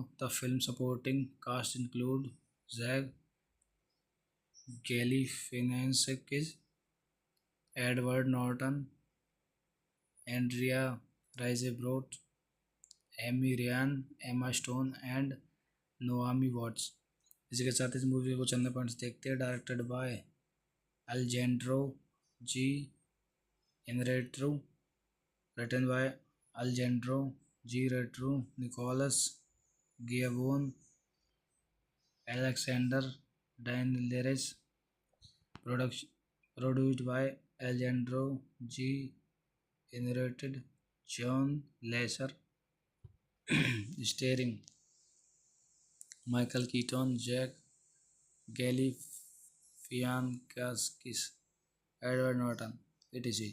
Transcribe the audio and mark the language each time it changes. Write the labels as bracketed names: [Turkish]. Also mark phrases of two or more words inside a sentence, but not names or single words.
[English] The film supporting cast include Zach Galifianakis, Edward Norton, Andrea Riseborough, Amy Ryan, Emma Stone, and Naomi Watts। [Hindi] इसी के साथ इस मूवी को चंद पॉइंट्स देखते हैं। [English] directed by अल्जेंड्रो जी इनरेट्रू, written by अल्जेंड्रो जी रेट्रू, निकोलस गियावोन, एलेक्सेंडर डाइनलेरेस, Production produced by Alejandro G. Narrated John Lasser. Starring Michael Keaton, Jack Galifianakis, Edward Norton, etc.